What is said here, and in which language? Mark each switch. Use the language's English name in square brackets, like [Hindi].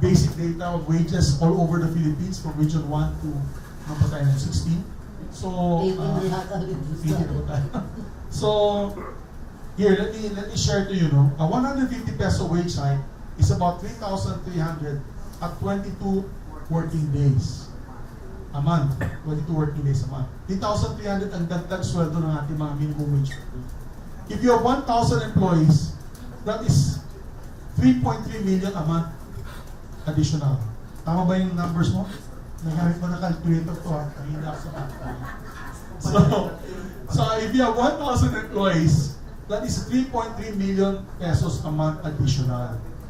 [English] basic data of wages all over the Philippines from Region 1 to 16. So, [Filipino] 18 yata. 18 po tayo. [English] So, here, let me share to you, no? A 150 peso wage hike is about 3,300 at 22 working days a month. 22 working days a month. [Filipino] 3,300 ang dagdag sweldo ng ating mga minimum wage. [English] If you have 1,000 employees, that is 3.3 million a month additional. [Filipino] Tama ba yung numbers mo? Nagamit mo na calculator to ha. Hindi ako sa math. [English] So if you have 1,000 employees, that is 3.3 million pesos a month additional.